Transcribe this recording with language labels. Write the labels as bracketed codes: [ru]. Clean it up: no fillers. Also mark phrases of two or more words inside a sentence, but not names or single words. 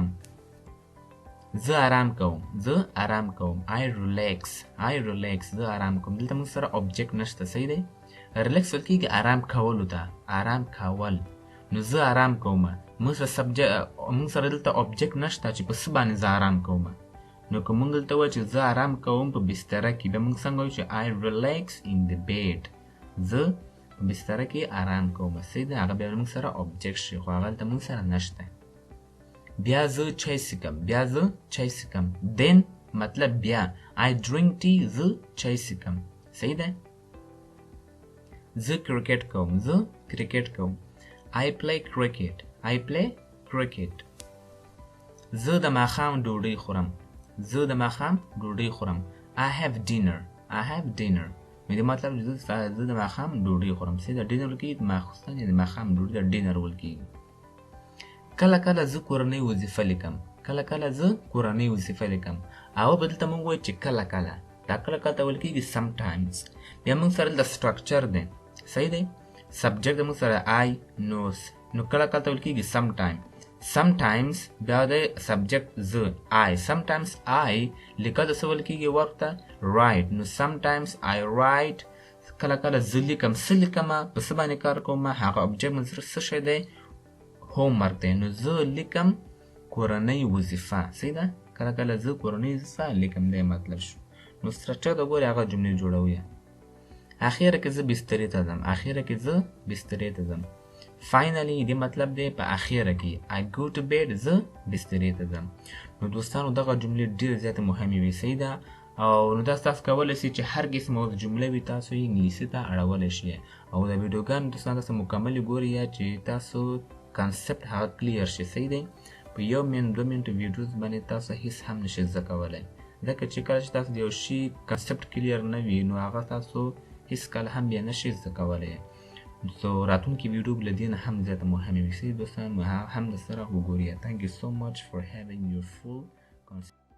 [ps] زه آرام کوم. زه آرام کوم. [en] I relax. I relax. [ps] زه آرام کوم. دلته موږ سره object نشته. صحیح دی؟ relax ویل کېږي آرام کولو ته. آرام کول. نو زه آرام کوم. موږ سره دلته object نشته چې په څه باندې زه آرام کوم. نو که موږ دلته وایو چې زه آرام کوم په بستره کې، بیا موږ څنګه وایو چې [en] I relax in the bed. [ps] زه په بستره کې آرام کوم. صحیح ده؟ هغه بیا موږ سره object شي خو هغه دلته موږ سره نشته. بیا زه چای څښم. بیا زه چای څښم. then مطلب بیا [en] I drink tea. [ps] زه چای څښم. صحیح ده؟ زه کرکټ کوم. زه کرکټ کوم. [en] I play cricket. I play cricket. [ps] زه د ماښام ډوډۍ خورم. زه د ماښام ډوډۍ خورم. [en] I have dinner. I have dinner. [ps] مې د مطلب زه د ماښام ډوډۍ خورم. صحیح ده؟ ډینر ویل کېږي د ماخوستن یا د ماښام ډوډۍ ته ډینر ویل کېږي. کله کله زه کورنۍ وظیفه لیکم. کله کله زه کورنۍ وظیفه لیکم. او به دلته موږ وایو چې کله کله. دا کله کله ته ویل کېږي sometimes. بیا موږ سره د سټرکچر دی. صحیح دی؟ سبجیکټ موږ سره I نو کله کله ته ویل کېږي sometime. sometimes بیا د سبجیکټ زه I. [en] sometimes I [ps] لیکل د څه ویل کېږي ورته؟ write. [en] نو sometimes I write. [ps] کله کله زه لیکم. څه لیکمه؟ په څه باندې کار کوم؟ هغه object موږ سره څه شی دی؟ homework دی. نو زه لیکم کورنۍ وظیفه. صحیح ده؟ کله کله زه کورنۍ وظیفه لیکم. دی مطلب شو. نو سټرکچر د ګورې هغه جملې جوړوي. اخیره کې زه بسترې ته ځم. اخیره کې زه بسترې ته ځم. finally دې مطلب دی په اخیره کې [en] I go to bed. [ps] زه بسترې ته ځم. نو دوستانو دغه جملې ډېرې زیاتې مهمې وي. صحیح ده؟ او نو تاسو کولی شئ چې هر قسمه جمله وي تاسو یې انګلیسي ته اړولی شئ. او د ویډیوګانو دوستانو تاسو مکملې ګورئ یا چې تاسو کانسپټ هغه کلیر شي. صحیح دی؟ په 1 منټ 2 منټ ویډیوز باندې تاسو هیڅ هم نشئ زده کولی، ځکه چې کله چې تاسو د یو شي کانسپټ کلیر نه وي نو هغه تاسو هیڅ کله هم بیا نشئ زده کولی. سو راتلونکي ویډیو به له دې نه هم زیاته مهمې وي. دوستان هم د سره وګورئ. [en] Thank you so much for having your full concept.